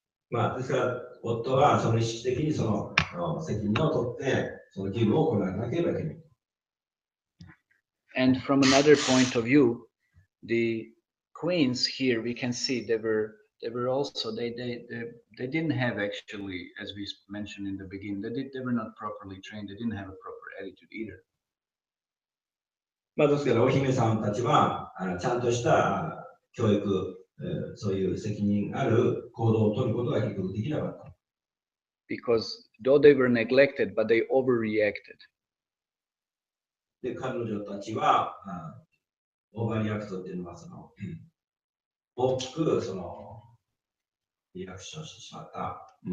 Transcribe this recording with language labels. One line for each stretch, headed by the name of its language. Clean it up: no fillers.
Japanese: まあ、ですから、夫はその意識的にその責任を取って、その義務を行わなければいけない。
English: And from another point of view, the queens here we can see they were also they didn't have actually, as we mentioned in the beginning, they were not properly trained. They didn't have a proper attitude either.
Japanese: まあですからお姫さんたちはちゃんとした教育、そういう責任ある行動を取ることが結局できなかった。
English: Because though they were neglected, but they overreacted.
Japanese: で彼女たちはオーバーリアクトっていうのはその大きくそのリアクションしてしまった。